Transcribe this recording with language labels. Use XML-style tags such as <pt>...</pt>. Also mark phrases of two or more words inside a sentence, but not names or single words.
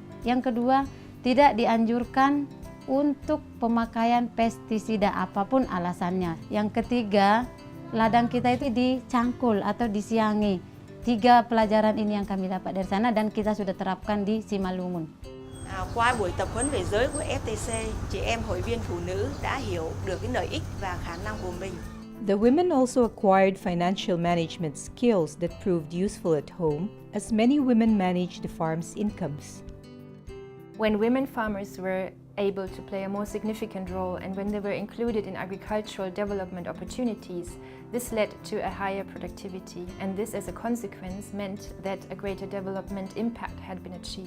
<id>Yang kedua, tidak dianjurkan untuk pemakaian pestisida apapun alasannya. Yang ketiga, ladang kita itu dicangkul atau disiangi. 3 pelajaran ini yang kami dapat dari sana dan kita sudah terapkan di Simalungun.</id> <vi>Qua buổi tập huấn về giới của FTC, chị em hội viên phụ nữ đã hiểu được cái lợi ích và khả năng của mình.</vi> <en>The women also acquired financial management skills that proved useful at home, as many women managed the farm's incomes. When women farmers were able to play a more significant role and when they were included in agricultural development opportunities, this led to a higher productivity, and this as a consequence meant that a greater development impact had been achieved.</en>